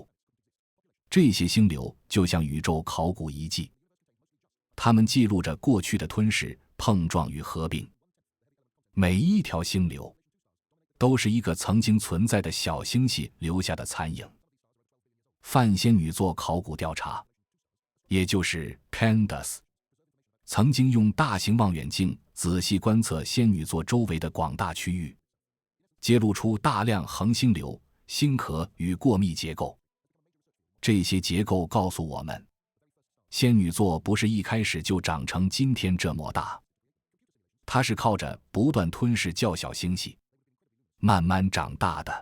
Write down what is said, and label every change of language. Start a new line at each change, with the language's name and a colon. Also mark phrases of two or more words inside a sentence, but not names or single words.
Chinese: 這些星流就像宇宙考古遺跡，它們記錄着過去的吞噬、碰撞與合併。每一條星流都是一個曾經存在的小星系留下的殘影。泛仙女座考古調查，也就是 PANDAS，曾經用大型望遠鏡仔細觀測仙女座周圍的廣大區域，揭露出大量恆星流、星殼與過密結構。這些結構告訴我們，仙女座不是一開始就長成今天這麼大，它是靠着不斷吞噬較小星系慢慢長大的。